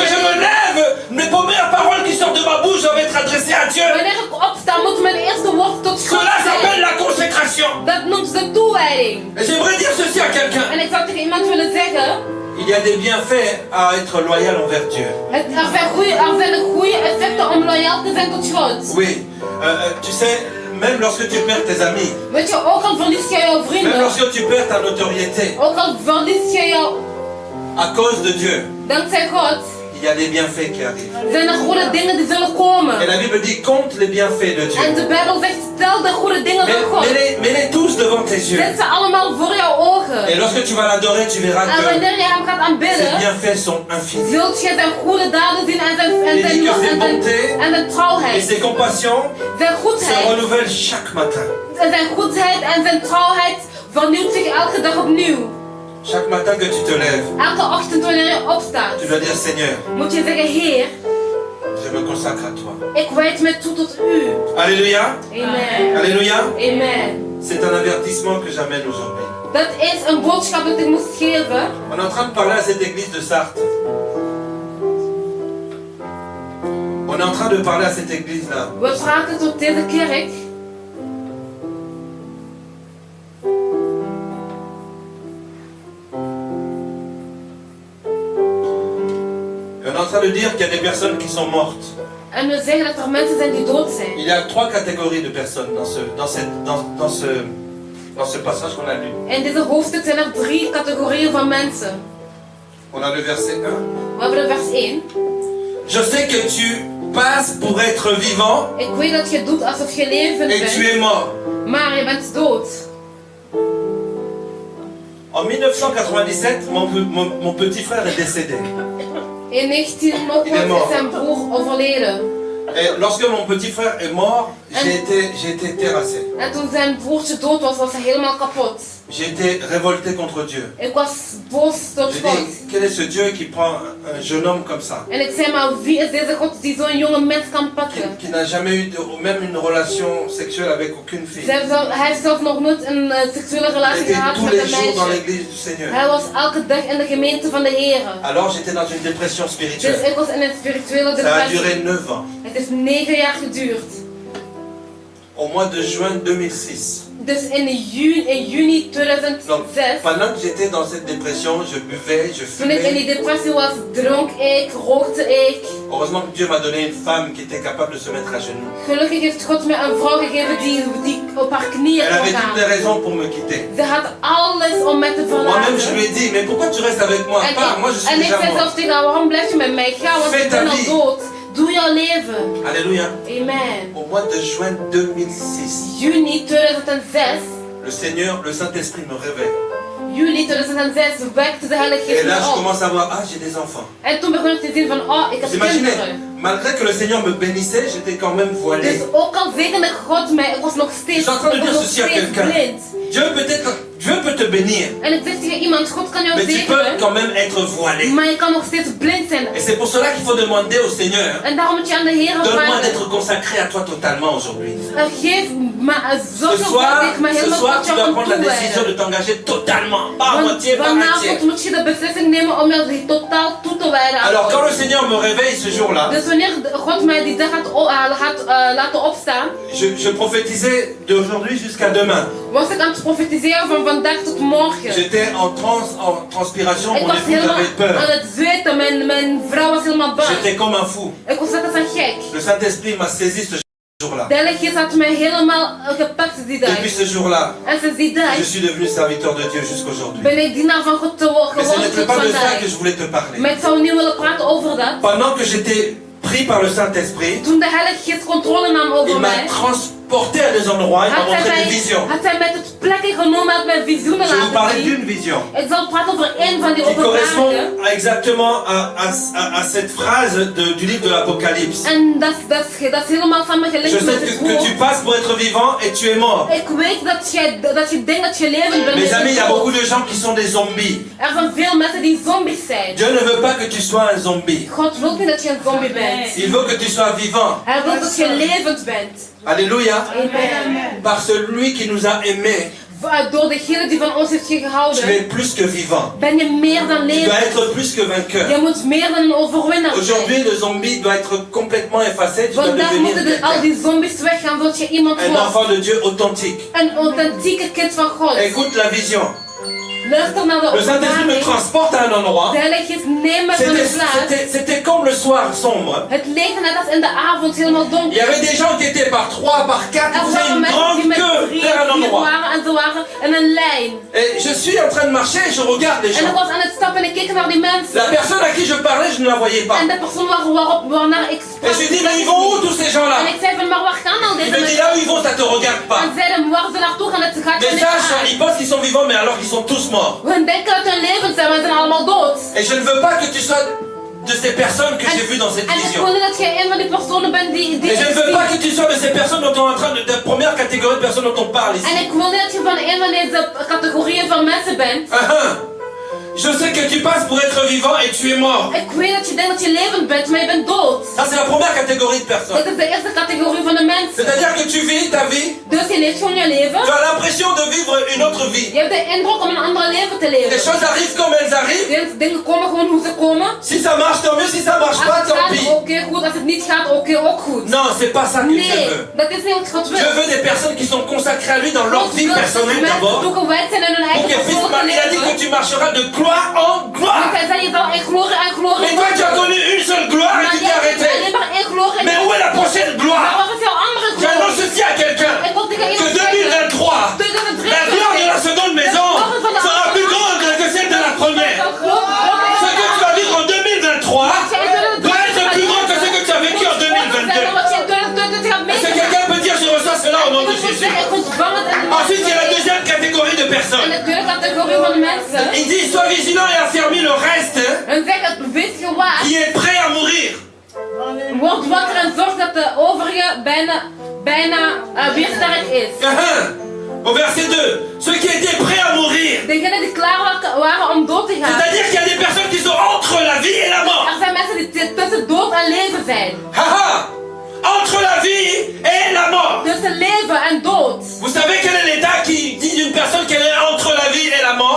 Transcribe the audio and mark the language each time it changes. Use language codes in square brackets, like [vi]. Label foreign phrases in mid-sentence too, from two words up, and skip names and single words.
[fr] Lorsque je me [nl] mijn leven. [fr] lève, mes premières paroles qui sortent de ma bouche doivent être adressées à Dieu. [nl] Wanneer ik opsta, moet mijn eerste woord tot God [fr] Cela s'appelle [nl] zijn. [fr] la consécration. [nl] Dat noemt ze toewijding. [fr] Et j'aimerais dire ceci à quelqu'un. [nl] En ik zou tegen iemand willen zeggen, [fr] Il y a des bienfaits à être loyal envers Dieu. [nl] er zijn goede effecten om loyaal te zijn tot God. [fr] Oui, tu sais, même lorsque tu perds tes amis, [nl] Weet je, ook al verlies je jouw [fr] même [nl] vrienden, [fr] lorsque tu perds ta notoriété [nl] ook al verlies je jou [fr] à cause de Dieu, [nl] dankzij God, [fr] il il y a des bienfaits qui arrivent. [nl] Zijn er goede dingen die zullen komen. [fr] Et la Bible dit, compte les bienfaits de Dieu. [nl] En de Bijbel zegt, stel de goede dingen van God. [fr] Mets-les tous devant tes yeux. [nl] Zet ze allemaal voor jouw ogen. [fr] Et lorsque tu vas l'adorer, tu verras [nl] En [fr] que [nl] wanneer je hem gaat [fr] ses [nl] aanbidden, [fr] bienfaits sont infinis. [nl] zult je zijn goede daden zien en zijn trouwheid. [fr] Et ses compassions [nl] Zijn [fr] se [nl] goedheid. [fr] renouvellent chaque matin. [nl] En zijn goedheid en zijn trouwheid vernieuwt zich elke dag opnieuw. [fr] Chaque matin que tu te lèves, [nl] Elke ochtend wanneer je opstaat, [fr] tu dois dire, Seigneur, [nl] moet je zeggen, Heer, [fr] je me consacre à toi. [nl] ik wijd me toe tot u. [fr] Alléluia. [nl] Amen. [fr] Alléluia. [nl] Amen. [fr] C'est un avertissement que j'amène aujourd'hui. [nl] Dat is een boodschap dat ik moest geven. [fr] On est en train de parler à cette église de Sarthe. On est en train de parler à cette église-là. [nl] We praten tot deze kerk. [fr] Et on est en train de dire qu'il y a des personnes qui sont mortes. [nl] En we zeggen dat er mensen zijn die dood zijn. [fr] Il y a 3 catégories de personnes dans ce passage qu'on a lu. [nl] In deze hoofdstuk zijn er 3 categorieën van mensen. [fr] On a le verset 1. [nl] We hebben de vers 1. [fr] Je sais que tu passes pour être vivant [nl] Ik weet dat je doet alsof je levend [fr] et tu [nl] bent, [fr] es mort. [nl] maar je bent dood. [fr] En 1997, mon petit frère est décédé. [nl] In 1900 is zijn broer overleden. [fr] Et lorsque mon petit frère est mort, j'ai été terrassé. [nl] En toen zijn broertje dood was, was hij helemaal kapot. [fr] J'ai été révolté contre Dieu. [nl] Ik was boos tot [fr] J'ai [nl] God. [fr] dit, quel est ce Dieu qui prend un jeune homme comme ça, [nl] En ik zei, maar wie is deze God die zo'n jonge mens kan pakken? [fr] qui n'a jamais eu même une relation sexuelle avec aucune fille. [nl] Hij heeft zelf nog nooit een seksuele [fr] Il [nl] relatie [fr] était [nl] gehad [fr] tous [nl] met [fr] les [nl] een [fr] jours dans [nl] meisje. [fr] l'église du Seigneur. [nl] Hij was elke dag in de gemeente van de Heer. [fr] Alors j'étais dans une dépression [nl] Dus [fr] spirituelle. [nl] ik was in een spirituele [fr] Ça a duré [nl] depressie. [fr] 9 ans. [nl] Het is 9 jaar geduurd. [fr] Au mois de juin 2006. [nl] Dus in juni [fr] Donc 2006, pendant que j'étais dans cette dépression, je buvais, je [nl] toen ik in die [fr] fumais. [nl] depressie was, dronk ik, rookte ik. [fr] Heureusement que Dieu m'a donné une femme qui était capable de se mettre à genoux. [nl] Gelukkig heeft God me een vrouw gegeven die op haar knieën [fr] Elle [nl] kon [fr] avait toutes les [nl] gaan. [fr] raisons pour me quitter. [nl] Ze had alles om mij te [fr] Moi-même, je [nl] verlaten. [fr] lui ai dit, mais pourquoi tu restes avec moi? Pas, moi je suis [nl] En ik [fr] déjà [nl] zei zelfs [fr] mort. [nl] tegen haar, waarom blijf je met mij? Ga, want [fr] Fais [nl] ik [fr] ta [nl] ben al [fr] vie. [nl] dood. Doe jouw leven. [fr] Alléluia. [nl] Amen. [fr] Au mois de juin 2006, [nl] Juni 2006, [fr] le Seigneur, le Saint-Esprit me révèle. [nl] juli 2006 wekte de Heilige [fr] Et [nl] Geest [fr] là, je [nl] me op. [fr] commence à voir, ah, j'ai des enfants. [nl] En toen begon ik te zien van, oh, ik heb [fr] Vous imaginez, [nl] kinderen. [fr] malgré que le Seigneur me bénissait, j'étais quand même [nl] Dus [fr] voilé. [nl] ook al zegende God mij, ik was nog steeds, [fr] Je suis en train de dire ceci à quelqu'un. [nl] blind. [fr] Dieu peut te bénir, [nl] En ik zeg tegen iemand, God kan jou [fr] mais tu peux [nl] zegenen, [fr] quand même être voilé. [nl] maar je kan nog steeds blind zijn. [fr] Et c'est pour cela qu'il faut demander au Seigneur, [nl] En daarom moet je aan de Heer [fr] donne-moi [nl] vragen, [fr] d'être consacré à toi totalement aujourd'hui. [nl] geef me, zorg [fr] Ce [nl] ervoor dat ik me [fr] soir, [nl] helemaal tot [fr] tu [nl] jou [fr] dois [nl] kan [fr] prendre la décision [nl] toewijden. [fr] de t'engager totalement, pas à moitié, pas à [nl] Vanavond [fr] moitié. [nl] moet je de beslissing nemen om je totaal toe te wijden aan [fr] Alors quand [nl] God. [fr] le Seigneur me réveille ce jour-là, [nl] Dus wanneer God mij die dag gaat laten opstaan, [fr] je prophétisais d'aujourd'hui jusqu'à demain. [nl] was ik aan het profetiseren van vandaag tot morgen. [fr] J'étais en transpiration, [nl] Ik [fr] mon [nl] was [fr] épouse [nl] helemaal [fr] avait peur. [nl] aan het zweten, mijn vrouw was helemaal bang. [fr] J'étais comme un fou. [nl] Ik was net als een gek. [fr] Le Saint-Esprit m'a saisi ce jour-là. [nl] De Heilige Geest had mij helemaal gepakt die dag. [fr] Depuis ce jour-là, [nl] En sinds die dag [fr] je suis devenu serviteur de Dieu jusqu'aujourd'hui. [nl] ben ik dienaar van God [fr] Mais ce [nl] geworden [fr] n'était [nl] tot [fr] pas de ça [nl] vandaag. [fr] que je voulais te parler. [nl] Maar ik zou niet willen praten over dat. [fr] Pendant que j'étais pris par le Saint-Esprit, [nl] Toen de Heilige Geest controle nam [fr] il [nl] over [fr] m'a [nl] mij, [fr] transporté à des endroits, il m'a montré des visions. [nl] had hij mij tot plekken genomen, had mij visioenen [fr] Je vais vous [nl] laten [fr] parler [nl] zien. [fr] d'une vision [nl] Ik zal praten over één van die [fr] qui correspond [nl] openbaringen. [fr] exactement à cette phrase du livre de l'Apocalypse. [nl] En dat is helemaal samen [fr] Je [nl] gelinkt met [fr] sais [nl] het [fr] que tu [nl] woord. [fr] passes pour être vivant et tu es mort. [nl] Ik weet dat je denkt dat je levend bent. [fr] Mes [nl] maar je [fr] amis, il y a [nl] bent [fr] beaucoup [nl] dood. [fr] de gens qui sont des zombies. [nl] Er zijn veel mensen die zombies zijn. [fr] Dieu ne veut pas que tu sois un zombie. [nl] God wil niet dat je een zombie bent. [fr] Il veut que tu sois vivant. [nl] Hij wil dat je levend bent. [fr] Alléluia. [nl] Amen. [fr] Par celui qui nous a aimés, [nl] Door degene die van ons heeft [fr] tu es [nl] gehouden, [fr] plus que vivant. [nl] ben je meer dan [fr] Tu dois [nl] levend. [fr] être plus que vainqueur. [nl] Je moet meer dan een overwinnaar zijn. [fr] Aujourd'hui, le zombie doit être complètement effacé. Tu dois [nl] Vandaag [fr] devenir [nl] moeten al [fr] quelqu'un. [nl] die zombies weggaan, zodat je iemand [fr] Un [nl] wordt. [fr] enfant de Dieu authentique. [nl] Een authentieke kind van God. [fr] Écoute la vision. [nl] Luister naar de [fr] Le Saint-Esprit me [nl] openbaring. [fr] transporte à un endroit. [nl] De Heilige Geest neemt me van de plaats. [fr] C'était comme le soir sombre. [nl] Het leek net als in de avond helemaal [fr] Il y [nl] donker. [fr] avait des gens qui étaient par 3, par 4, [nl] Er [fr] qui faisaient [nl] waren [fr] une [nl] mensen die [fr] grande [nl] met [fr] queue [nl] 3 [fr] vers un [nl] en 4 [fr] endroit. [nl] waren en ze waren in een lijn. [fr] Et je suis en train de marcher et je regarde les [nl] En ik [fr] gens. [nl] was aan het stappen en ik keek naar die mensen. [fr] La personne à qui je parlais, je ne la voyais pas. [nl] En de persoon waarnaar ik [fr] Et [nl] sprak. [fr] je lui dis, mais ils vont où tous ces gens-là? [nl] En ik zei van, maar waar gaan nou [fr] Il [nl] deze [fr] me dit, [nl] mensen? [fr] là où ils vont, ça te regarde pas. [nl] En zeiden, waar ze naartoe gaan, het gaat je [fr] Les [nl] niet [fr] sages, [nl] aan. [fr] ils pensent qu'ils sont vivants, mais alors qu'ils sont tous morts. [nl] Hun denken dat hun levend zijn, maar ze zijn allemaal dood. [fr] Et je ne veux pas que tu sois de ces personnes que j'ai vues dans cette [nl] En ik [fr] vision. [nl] wil niet dat jij een van die personen bent die [fr] Et je ne veux pas que tu sois de ces personnes dont on est en train de première catégorie de personnes dont on parle ici. [nl] En ik wil niet dat je van een van deze categorieën van mensen bent. [fr] Je sais que tu passes pour être vivant et tu es mort. [nl] Ik weet dat je denkt dat je levend bent, maar je bent dood. [fr] Ça, c'est la première catégorie de personnes. [nl] Dat is de eerste categorie van de mensen. [fr] C'est-à-dire que tu vis ta vie, [nl] Dus je leeft gewoon je leven. [fr] tu as l'impression de vivre une autre vie. [nl] Je hebt de indruk om een ander leven te [fr] Les [nl] leven. [fr] choses arrivent comme elles arrivent. [nl] Dingen komen gewoon hoe ze komen. [fr] Si ça marche, tant mieux. Si ça marche [nl] Als [fr] pas, [nl] het [fr] tant [nl] gaat, [fr] pis. [nl] oké, goed. Als het niet gaat, oké, ook goed. [fr] Non, c'est pas ça que Dieu [nl] Nee, [fr] veut. [nl] dat is niet wat God wil. [fr] Dieu veut des personnes qui sont consacrées à lui dans leur [nl] God [fr] vie [nl] wil dat [fr] personnelle [nl] mensen [fr] d'abord. [nl] toegewijd zijn in hun [fr] Pour [nl] eigen [fr] qu'elles puissent [nl] persoonlijke [fr] Il a dit que [nl] leven. [fr] tu marcheras de gloire en [nl] Want [fr] gloire. [nl] hij zei, je zal in glorie en glorie [fr] Mais toi, tu as connu une seule gloire et [nl] Maar [fr] tu t'es [nl] jij hebt alleen [fr] arrêté. [nl] maar één glorie. [fr] Mais où est la prochaine [nl] Maar [fr] gloire? [nl] wat is jouw andere [fr] J'annonce [nl] glorie? [fr] ceci à quelqu'un. [nl] Ik wil tegen [fr] Que [nl] iemand zeggen, [fr] 2023, [nl] 2023 [fr] la gloire de la seconde maison sera plus grande que celle de la première. Ce que tu vas vivre en 2023 doit être plus grand que ce que tu as vécu en 2022. Est-ce que quelqu'un peut dire je reçois cela au nom de Jésus? Ensuite, il y a la deuxième catégorie de [nl] En [fr] personnes. [nl] de tweede categorie van mensen. [fr] Il dit sois vigilant et affermis le reste [nl] En zegt, wees gewaard. [fr] qui est prêt à mourir. [nl] Word wakker en zorg dat de overige bijna weer sterk is. [fr] Au verset 2, ceux qui étaient prêts à mourir. [nl] Degenen die klaar waren om dood te gaan. [fr] C'est-à-dire qu'il y a des personnes qui sont entre la vie et la mort. [nl] Er zijn mensen die tussen dood en leven zijn. [fr] Haha! Entre la vie et la mort. [nl] Tussen leven en dood. [fr] Vous savez quel est l'état qui dit d'une personne qu'elle est entre la vie et la mort?